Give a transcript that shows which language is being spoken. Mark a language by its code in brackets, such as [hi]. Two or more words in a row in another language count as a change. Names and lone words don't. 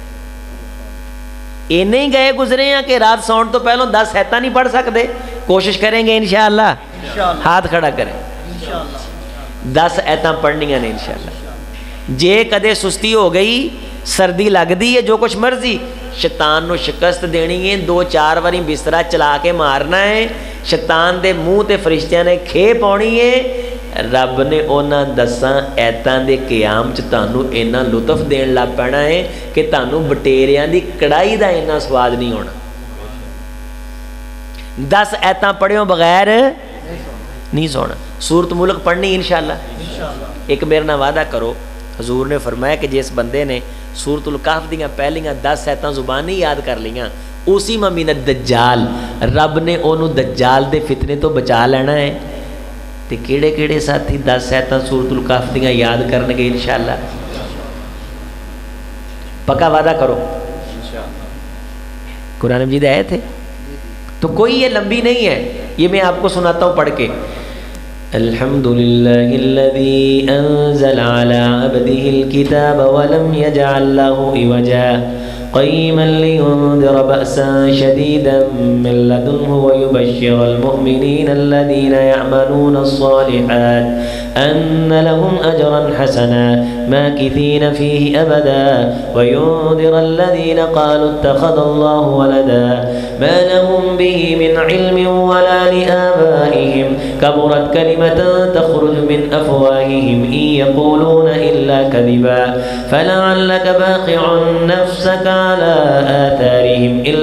[pa] یہ نہیں گئے گزرے ہیں کہ رات سون تو پہلوں 10 آیتیں نہیں پڑھ سکتے، کوشش کریں گے [ar] انشاءاللہ، [pa] ہاتھ کھڑا کریں، 10 آیتیں پڑھنیاں نے [ar] انشاءاللہ۔ [pa] جے کدے سستی ہو گئی، سردی لگ دی ہے، جو کچھ مرضی، شیطان نو شکست دینی ہے، 2-4 واری بسترا چلا کے مارنا ہے، شیطان دے منہ تے فرشتیاں نے کھے پاؤنی ہے۔ رب نے انہاں 10 آیتاں دے قیام چ تانوں اینا لطف دین لگ پینا ہے کہ تانوں بٹیریاں دی کڑائی دا اینا سواد نہیں ہونا۔ 10 آیتاں پڑھیوں بغیر نہیں سونا۔ سورۃ ملک پڑھنی [ar] انشاءاللہ۔ [pa] ایک میرے نال وعدہ کرو، حضور نے فرمایا کہ جس بندے نے سورۃ الکہف دیاں پہلیاں 10 آیتاں زبانی یاد کر لیاں، [ar] اسی من الدجال، [pa] رب نے انہوں دجال دے فتنے تو بچا لینا ہے۔ تے کیڑے کیڑے ساتھی 10 آیتاں سورۃ الکہف دیاں یاد کرنگے [ar] انشاءاللہ؟ [pa] پکا وعدہ کرو؟ [ur] قرآن مجید آئے تھے تو کوئی یہ لمبی نہیں ہے، یہ میں آپ کو سناتا ہوں پڑھ کے۔ [ar] الحمدللہ الذی انزل علی عبدہ الکتاب ولم یجعل لہ عوجا قیما لینذر بأسا شدیدا من لدنہ ویبشر المؤمنین الذین یعملون الصالحات ان لهم اجرا حسنا ماکثین فیہ ابدا وینذر الذین قالوا اتخذ اللہ ولدا ما لهم به من علم ولا لآبائهم كبرت كلمة تخرج من أفواههم إن يقولون إلا كذبا فلعلك باخع نفسك على آثارهم